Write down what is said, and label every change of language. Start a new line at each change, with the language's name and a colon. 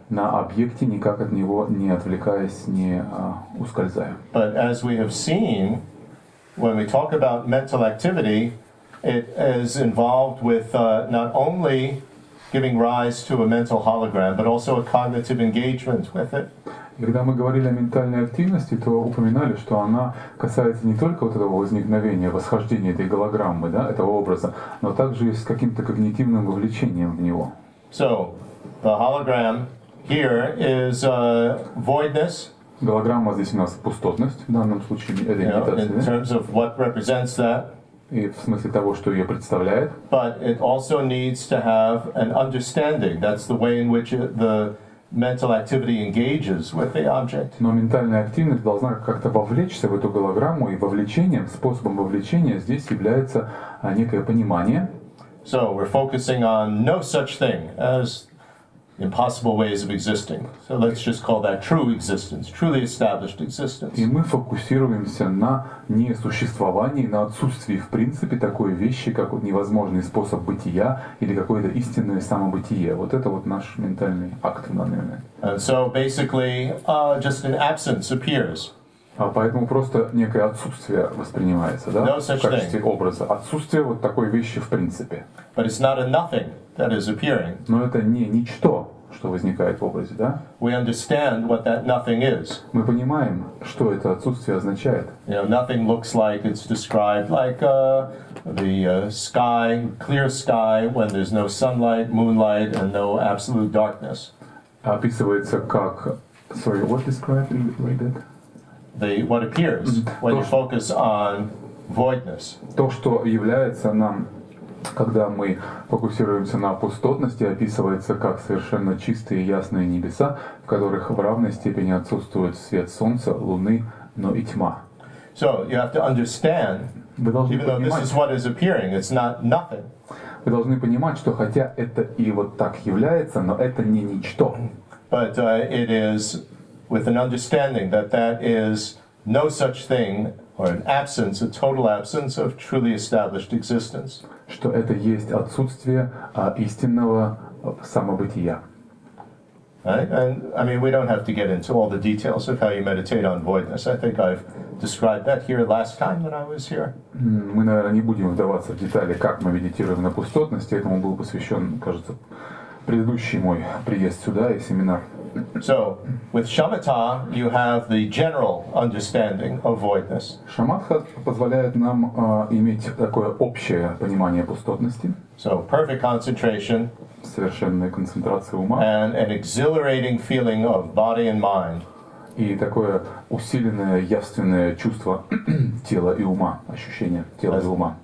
Russian: На объекте, никак от него не отвлекаясь, не ускользая.
English: But as we have seen, when we talk about mental activity, it is involved with not only giving rise to a mental hologram, but also a cognitive engagement with it.
Russian: Когда мы говорили о ментальной активности, то упоминали, что она касается не только вот этого возникновения, восхождения этой голограммы, да, этого образа, но также и с каким-то когнитивным вовлечением в него.
English: So, the hologram here is voidness.
Russian: Голограмма здесь у нас пустотность, в данном случае это
English: In terms of what represents that.
Russian: И в смысле того, что ее представляет.
English: But it also needs to have an understanding. That's the way in which the mental activity engages with the object.
Russian: Но ментальная активность должна как-то вовлечься в эту голограмму, и вовлечением, способом вовлечения здесь является некое понимание.
English: So we're focusing on no such thing as impossible ways of existing. So let's just call that true existence, truly established existence.
Russian: И мы фокусируемся на несуществовании, на отсутствии в принципе такой вещи, как невозможный способ бытия или какое-то истинное самобытие. Вот это вот наш ментальный акт в данный момент.
English: And so basically, just an absence appears.
Russian: Поэтому просто некое отсутствие воспринимается, да, в качестве образа. Отсутствие вот такой вещи в принципе.
English: But it's not a nothing that is appearing.
Russian: Но это не ничто, что возникает в образе, да?
English: We understand what that nothing is.
Russian: Мы понимаем, что это отсутствие означает.
English: You know, nothing looks like it's described like the sky, clear sky, when there's no sunlight, moonlight, and no absolute darkness.
Russian: Описывается как,
English: sorry, what described like that? What appears when you focus on voidness.
Russian: То, что является нам, когда мы фокусируемся на пустотности, описывается как совершенно чистые ясные небеса, в которых в равной степени отсутствует свет солнца, луны, но и тьма.
English: So you have to understand, even though this is what is appearing, it's not nothing.
Russian: Вы должны понимать, что хотя это и вот так является, но это не ничто.
English: But it is with an understanding that that is no such thing, or an absence, a total absence of truly established existence.
Russian: Что это есть отсутствие истинного самобытия.
English: Right? And I mean, we don't have to get into all the details of how you meditate on voidness. I think I've described that here last time when I was here.
Russian: Мы, наверное, не будем вдаваться в детали, как мы медитируем на пустотности. Этому был посвящен, кажется, предыдущий мой приезд сюда и семинар.
English: So, with shamatha, you have the general understanding of voidness.
Russian: Шаматха позволяет нам иметь такое общее понимание пустотности.
English: So, perfect concentration.
Russian: Совершенная концентрация ума.
English: And an exhilarating feeling of body and mind.
Russian: И такое усиленное явственное чувство тела и ума, ощущение тела и ума.